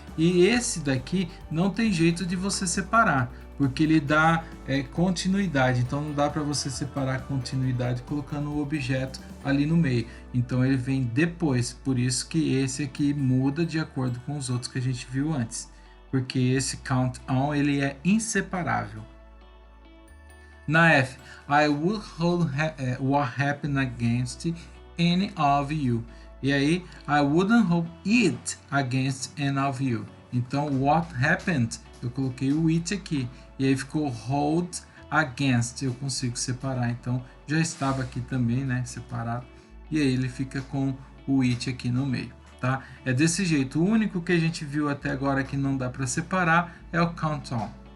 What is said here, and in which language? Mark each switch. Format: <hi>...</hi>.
<pt>E esse daqui não tem jeito de você separar, porque ele dá continuidade, então não dá para você separar a continuidade colocando o objeto ali no meio, então ele vem depois, por isso que esse aqui muda de acordo com os outros que a gente viu antes, porque esse count on ele é inseparável. Na F,</pt> <en>I would hold what happened against any of you.</en> <pt>E aí,</pt> <en>I wouldn't hold it against any of you.</en> <pt>Então, what happened, eu coloquei o it aqui. E aí ficou hold against, eu consigo separar. Então, já estava aqui também, né, separado. E aí ele fica com o it aqui no meio, tá? É desse jeito. O único que a gente viu até agora que não dá para separar é o count on.</pt>